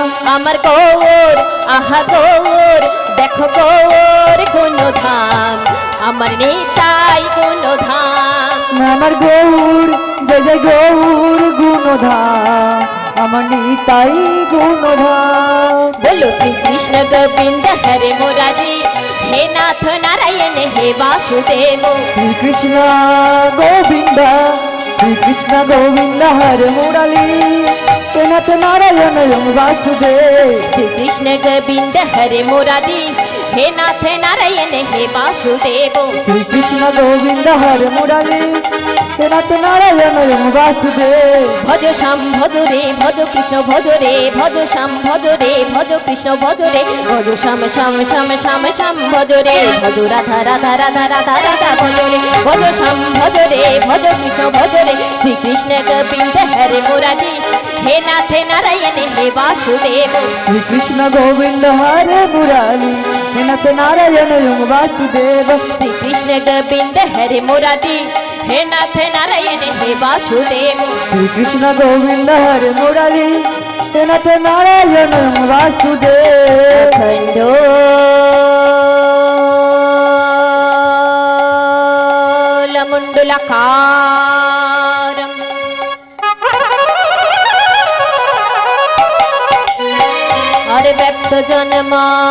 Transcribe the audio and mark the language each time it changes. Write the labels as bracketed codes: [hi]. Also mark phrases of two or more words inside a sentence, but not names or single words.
[bn] আমার গৌর আহা গৌর দেখো গৌর গুণধাম, আমার নেতাই গুণধাম। আমার গৌর জয় জয় গৌর গুণধাম, আমার নিতাই গুণধাম। [sa] बोलो श्री कृष्ण गोविंद हरे मुरारी, हे नाथ नारायण हे वासुदेव। শ্রীকৃষ্ণ গোবিন্দ, শ্রীকৃষ্ণ গোবিন্দ হরে মুরালি, হে নাথ নারায়ণ এবং বাসুদেব। श्री कृष्ण गोविंद हरे मुरारी, हे नाथ नारायण हे वासुदेव। শ্রীকৃষ্ণ গোবিন্দ হরে মুরালি, হে নাথ নারায়ণ এবং বাসুদেব। [hi] भज श्याम भज रे भज कृष्ण भज रे, भज श्याम भज रे भज कृष्ण भज रे, भज श्याम श्याम श्याम श्याम श्याम भज रे, भज राधा राधा राधा राधा राधा भज रे, भज श्याम भज रे भज कृष्ण भज रे। [sa] श्री कृष्ण गोविंद हरे मुरारी, हे नाथ नारायण हे वासुदेव। শ্রীকৃষ্ণ গোবিন্দ হরে মুরালি, হে নাথ নারায়ণ এবং বাসুদেব। श्री कृष्ण गोविंद हरे मुरारी, हे नाथ नारायण हे वासुदेव। শ্রীকৃষ্ণ গোবিন্দ হরে মুরালি, হে নাথ নারায়ণ এবং বাসুদেব। खंडो लमुंडुलकारम अरे व्यक्त जन्मा